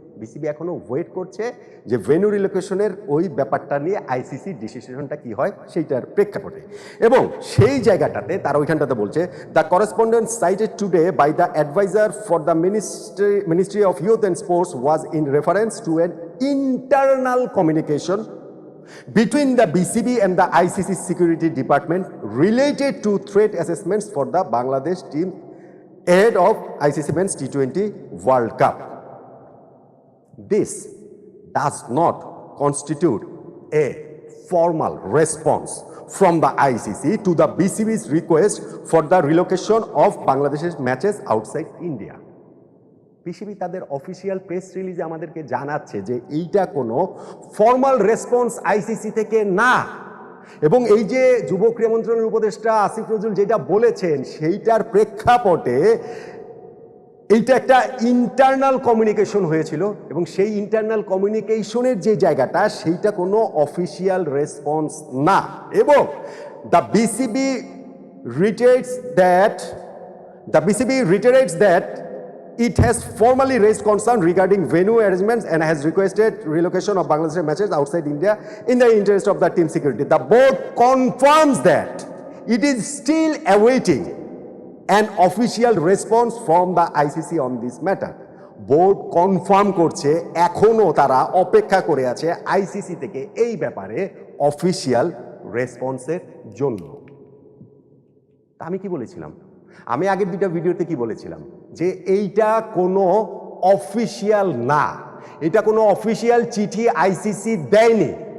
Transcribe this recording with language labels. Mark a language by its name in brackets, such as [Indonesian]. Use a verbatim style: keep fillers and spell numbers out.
[Bangla] BCB এখনও wait করছে যে ভেন্যু রিলোকেশনের ওই ব্যাপারটা নিয়ে আইসিসি ডিসিশনটা কী হয় সেইটার প্রেক্ষাপটে, এবং সেই জায়গাটাতে তারা ওইখানটাতে বলছে [English] The correspondent cited today by the adviser for the ministry ministry of youth and sports was in reference to an internal communication between the B C B and the I C C security department related to threat assessments for the Bangladesh team ahead of I C C Men's T twenty World Cup. This does not constitute a formal response from the I C C to the B C B's request for the relocation of Bangladesh's matches outside India. [Bangla] BCB তাদের official press রিলিজে আমাদেরকে জানাচ্ছে যে এইটা কোনো formal response ICC থেকে না, এবং এই যে যুব ক্রীড়া মন্ত্রণালয়ের উপদেষ্টা আসিফ নজরুল যেটা বলেছেন সেইটার প্রেক্ষাপটে এইটা একটা ইন্টারনাল কমিউনিকেশন হয়েছিল, এবং সেই ইন্টারনাল কমিউনিকেশনের যে জায়গাটা সেইটা কোনো অফিসিয়াল রেসপন্স না। [English] এবং the BCB reiterates that the BCB reiterates that it has formally raised concern regarding venue arrangements and has requested relocation of Bangladesh matches outside India in the interest of the team security. The board confirms that it is still awaiting an official response from the I C C on this matter. [Bangla] Board confirm করছে, এখনও তারা অপেক্ষা করে আছে ICC থেকে এই ব্যাপারে official রেসপন্সের জন্য। তা আমি কি বলেছিলাম, আমি আগের দুটা ভিডিওতে কি বলেছিলাম যে এইটা কোনো অফিসিয়াল না, এটা কোনো অফিসিয়াল চিঠি আইসিসি দেয়নি।